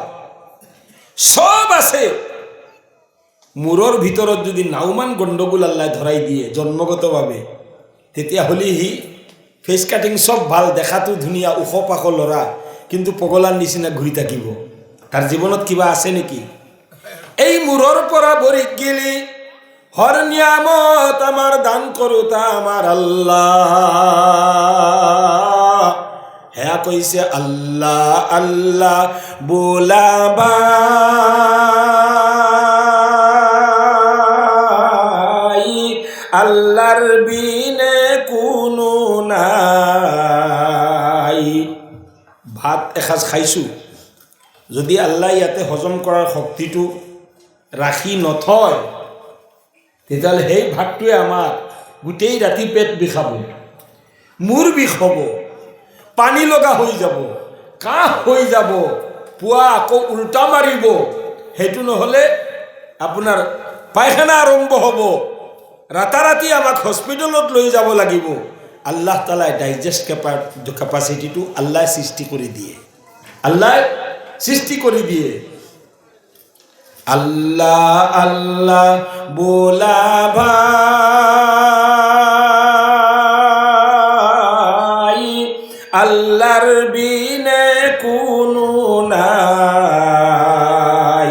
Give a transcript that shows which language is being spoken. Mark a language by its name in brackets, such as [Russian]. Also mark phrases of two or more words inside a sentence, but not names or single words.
[Assamese] সব আছে, মূৰৰ ভিতৰত যদি নাওমান গণ্ডগোল আল্লাহ ধৰাই দিয়ে জন্মগতভাৱে, তেতিয়াহ'লে সি ফেচ কাটিং সব ভাল, দেখাটো ধুনীয়া, ওখ পাখ ল'ৰা, কিন্তু পগলাৰ নিচিনা ঘূৰি থাকিব। তাৰ জীৱনত কিবা আছে নেকি? এই মূৰৰ পৰা ভৰিত গেলি হৰ নিয়ামত আমাৰ দান কৰোতা আমাৰ আল্লাহ। [Bangla] হেয়া কৈছে আল্লাহ আল্লাহ বোলাবা, আল্লাহর বিনে কোনো নাই। [Assamese] ভাত এসাঁজ খাইছোঁ, যদি আল্লাহ ইয়াতে হজম কৰাৰ শক্তিটো ৰাখি নথয়, তেতিয়াহ'লে সেই ভাতটোৱে আমাৰ গোটেই ৰাতি পেট বিষাব, মূৰ বিষ হ'ব, পানী লগা হৈ যাব, কাহ হৈ যাব, পুৱা আকৌ উল্টা মাৰিব। সেইটো নহ'লে আপোনাৰ পায়খানা আৰম্ভ হ'ব, ৰাতাৰাতি আমাক হস্পিটেলত লৈ যাব লাগিব। আল্লাহ তালাই ডাইজেষ্ট কেপাচিটিটো আল্লাহ সৃষ্টি কৰি দিয়ে, আল্লাহ সৃষ্টি কৰি দিয়ে। [Bangla] আল্লাহ আল্লাহ বোলা ভাই, আল্লাহর বিনে কোনো নাই।